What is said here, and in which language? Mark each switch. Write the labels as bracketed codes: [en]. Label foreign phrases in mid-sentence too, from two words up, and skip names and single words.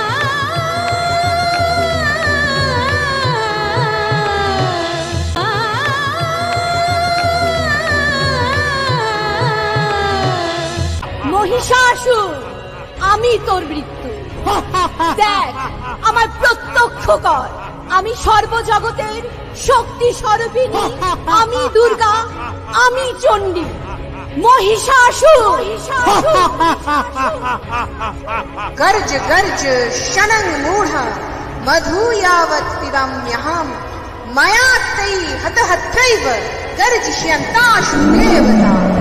[bn] মহিষাসুর, আমি তোর মৃত্যু। দেখ, আমার প্রত্যক্ষ কর, আমি সর্বজগতের শক্তি স্বরূপিণী, আমি দুর্গা, আমি চণ্ডী। মহিষাসুর, [sa] गर्ज गर्ज शनंग मूढ़ मधु यावत् पिबम्यहम् मया तै हतहत्यैव गर्जष्यन्ताशु देवता।